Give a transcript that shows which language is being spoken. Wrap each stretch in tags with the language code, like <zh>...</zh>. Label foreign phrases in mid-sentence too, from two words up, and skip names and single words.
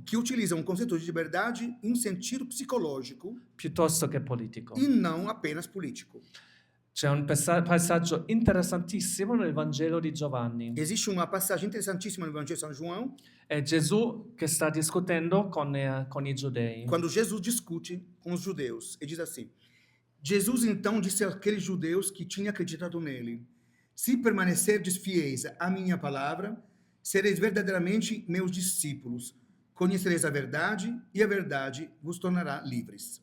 <pt>que utilizam o conceito de liberdade em um sentido psicológico</pt> <it>piuttosto che politico.</it> <pt>e não apenas político.</pt> <it>C'è un passaggio interessantissimo nel Vangelo di Giovanni.</it> <pt>Existe uma passagem interessantíssima no Evangelho de São João,</pt> <it>È Gesù che sta discutendo con i giudei.</it> <pt>quando Jesus discute com os judeus. Ele diz assim: Jesus então disse àqueles judeus que tinham acreditado nele: Se permanecerdes fiéis à minha palavra, sereis verdadeiramente meus discípulos. Conhecereis a verdade e a verdade vos tornará livres.</pt>